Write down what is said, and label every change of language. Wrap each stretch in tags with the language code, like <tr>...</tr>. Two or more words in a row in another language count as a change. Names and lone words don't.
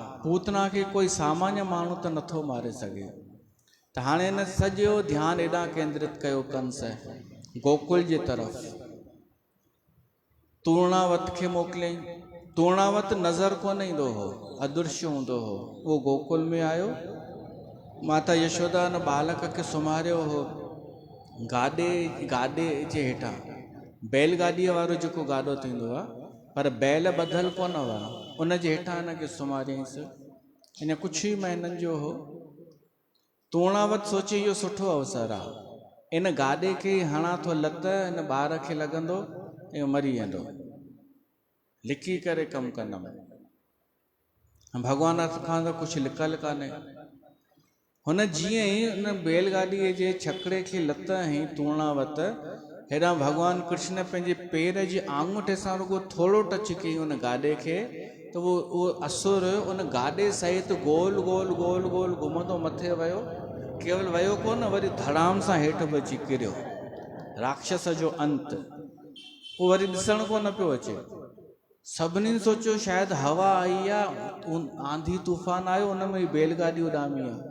<sd>पूतना खे कोई सामान्य माण्हू त नथो मारे सघे। त हाणे हिन सॼो ध्यानु एॾां केंद्रित कयो कंस गोकुल जे तरफ़। तूर्णावत खे मोकिलियईं। तूर्णावत नज़र कोन ईंदो हो, अदृश्य हूंदो हो। उहो गोकुल में आयो। माता यशोदा न बालक खे सुम्हारियो हो गाॾे जे हेठां, बैलगाॾीअ वारो जेको गाॾो थींदो आहे, पर बैल ॿधल कोन हुआ, उन जे हेठां हिनखे सुम्हारियईंसि। हिन कुझु ई महीननि जो हो। तूर्णावत सोचे इहो सुठो अवसर आहे, इन गाॾे खे हणा थो लत, हिन ॿार खे लॻंदो ऐं मरी वेंदो, लिकी करे कमु कंदमि। भॻवान खां त कुझु लिकल कान्हे। हुन जीअं ई हुन बैलगाॾीअ जे छकड़े खे लत हईं तूर्णावत, हेॾां भॻवान कृष्ण पंहिंजे पेर जे आङूठे सां रुॻो थोरो टच कयईं हुन गाॾे खे, तो वो असुर उन गाॾे सहित गोल गोल गोल गोल घुमंदो मथे वियो, केवल वियो कोन, वरी धड़ाम सां हेठि बि अची किरियो। राक्षस जो अंत उहो वरी ॾिसण कोन पियो अचे। सभिनी सोचियो शायदि हवा आई आहे, आंधी तूफ़ान आयो, उन में बैलगाॾी उॾामी आहे।</sd>